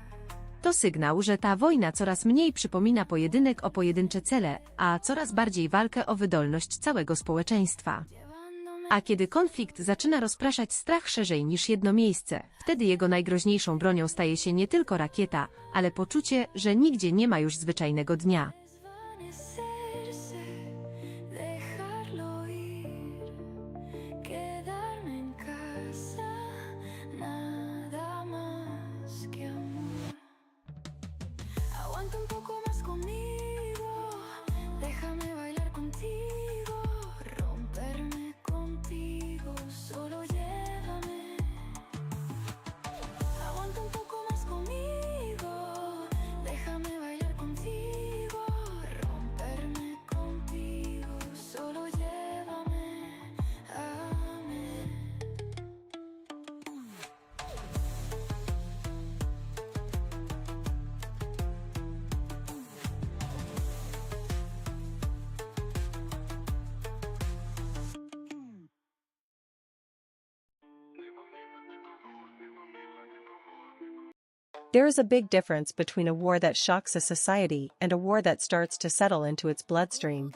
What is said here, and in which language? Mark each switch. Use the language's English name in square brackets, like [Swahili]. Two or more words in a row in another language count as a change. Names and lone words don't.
[Polish] To sygnał, że ta wojna coraz mniej przypomina pojedynek o pojedyncze cele, a coraz bardziej walkę o wydolność całego społeczeństwa. A kiedy konflikt zaczyna rozpraszać strach szerzej niż jedno miejsce, wtedy jego najgroźniejszą bronią staje się nie tylko rakieta, ale poczucie, że nigdzie nie ma już zwyczajnego dnia. [Spanish] Dejarlo ir, quedarme en casa, nada más que amor. Aguanta un poco más conmigo, déjame bailar contigo, romperme contigo, solo llévame. Aguanta un poco más conmigo, déjame bailar contigo, romperme contigo, solo llévame a mí. [English] There is a big difference between a war that shocks a society and a war that starts to settle into its bloodstream.